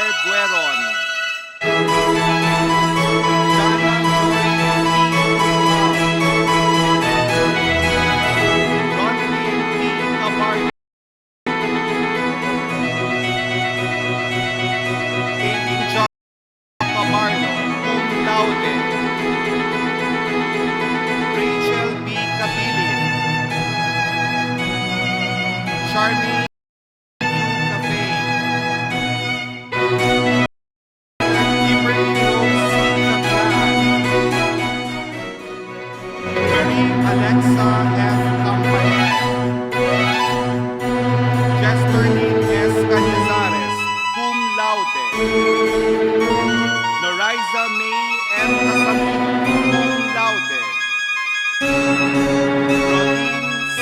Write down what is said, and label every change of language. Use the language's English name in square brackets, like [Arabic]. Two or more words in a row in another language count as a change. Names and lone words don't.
[English] Bueron, Jana Joy P. Ronaldin P. Cabardo, Aiden John Cabardo, [Latin] cum laude. [English] Rachel B. Cabilin, Charmaine Cafe, Kimberly Rose C. Catran, Marie Alexa F. Campanet, Jesterlyn S. Cañizares, [Latin] cum laude. [English] Noriza May M. Casamino, [Latin] cum laude. [English] Rolene C.